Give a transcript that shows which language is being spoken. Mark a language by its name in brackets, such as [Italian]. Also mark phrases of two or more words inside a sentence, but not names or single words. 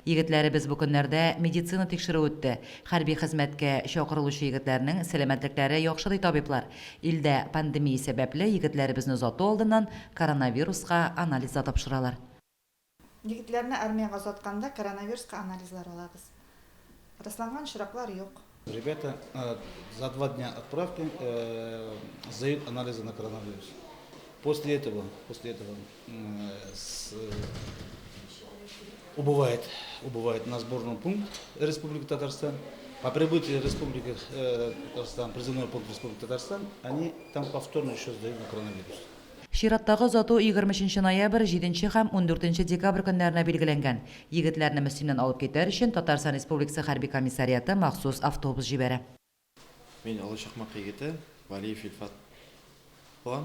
[Tatar] Егетләребез бу көннәрдә медицина тикшерү үтте. Хәрби хезмәткә чакырылучы егетләрнең сәламәтлекләре яхшы ди табиблар. Илдә пандемия сәбәпле егетләребезне озату алдыннан коронавируска анализ тапшыралар. Егетләрне армияга озатканда коронавируска анализлар алабыз. Расланган очраклар юк. [Russian] Ребята за 2 дня отправки сдают анализы на коронавирус. После этого убывает на сборный пункт Республики Татарстан. По прибытии Республики Татарстан, призывной пункт Республики Татарстан, они там повторно еще сдают на коронавирус. [Tatar] Чираттагы озату 23 ноябрь, 7 һәм 14 декабрь көннәренә билгеләнгән. Егетләрне Мөслимнән алып китәр өчен Татарстан Республикасы хәрби комиссарияты махсус автобус җибәрә. Мен Олы Шахмак егете, Валиев Ильфат булам.